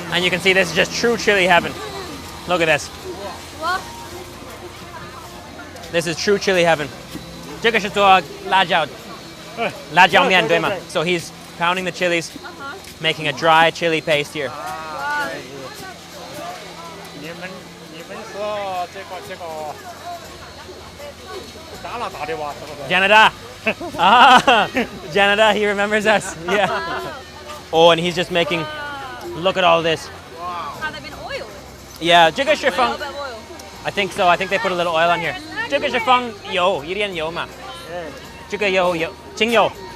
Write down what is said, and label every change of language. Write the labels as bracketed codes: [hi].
[en] And you can see this is just true chili heaven. Look at this. What? This is true chili heaven. [zh] 这个是做辣椒面，对吗？ [en] So he's pounding the chilies, making a dry chili paste here. [zh] 你们说这个加拿大的哇，是不是？ [en] Canada. Ah, Canada, he remembers us. Yeah. Oh, and he's just making, look at all this. Have they been oiled? [zh] Yeah, 这个是 [en] A [zh] 放 [en] little bit of oil. I think so. I think they put a little oil on here. [zh] 这个是放油，一点油嘛。这个油精油，